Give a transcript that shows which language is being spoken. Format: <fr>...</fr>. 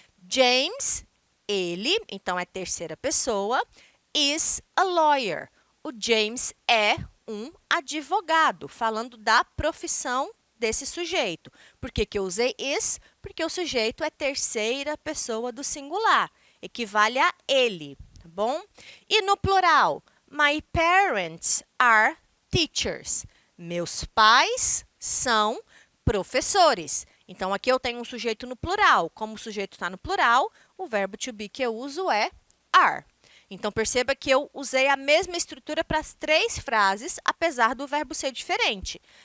<pt>James, ele, então é terceira pessoa,</pt> <en>is a lawyer.</en> <pt>O James é um advogado, falando da profissão desse sujeito. Por que que eu usei is? Porque o sujeito é terceira pessoa do singular, equivale a ele, tá bom? E no plural,</pt> <en>my parents are teachers.</en> <pt>Meus pais são professores. Então, aqui eu tenho um sujeito no plural. Como o sujeito está no plural, o verbo to be que eu uso é are. Então, perceba que eu usei a mesma estrutura para as três frases, apesar do verbo ser diferente.</pt>